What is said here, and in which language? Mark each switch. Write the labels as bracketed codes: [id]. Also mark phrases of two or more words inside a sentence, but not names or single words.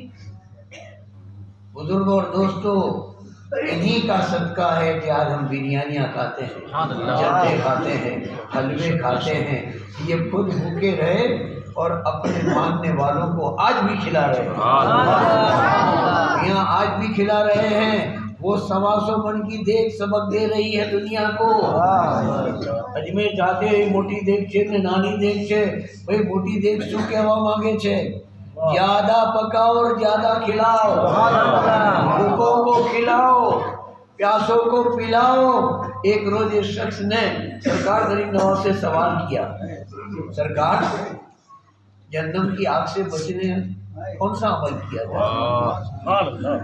[ur] بزرگ اور دوستو، انہی کا صدقہ ہے کہ آج ہم بریانیاں کھاتے ہیں، جردے کھاتے ہیں، حلوے کھاتے ہیں، یہ خود بھوکے رہے اور اپنے ماننے والوں کو آج بھی کھلا رہے ہیں، یہاں آج بھی کھلا رہے ہیں۔ وہ 125 من کی دیگ سبق دے رہی ہے دنیا کو۔ اجمیر جاتے موٹی دیگ [gu] છે ને નાની દેગ છે، ભાઈ મોટી દેગ શું કહેવા માંગે છે؟ [ur] زیادہ پکاؤ اور زیادہ کھلاؤ، بھوکوں کو کھلاؤ، پیاسوں کو پلاؤ۔ ایک روز ایک شخص نے سرکار غریب نواز سے سوال کیا، سرکار جہنم کی آگ سے بچنے کون سا عمل کیا جائے؟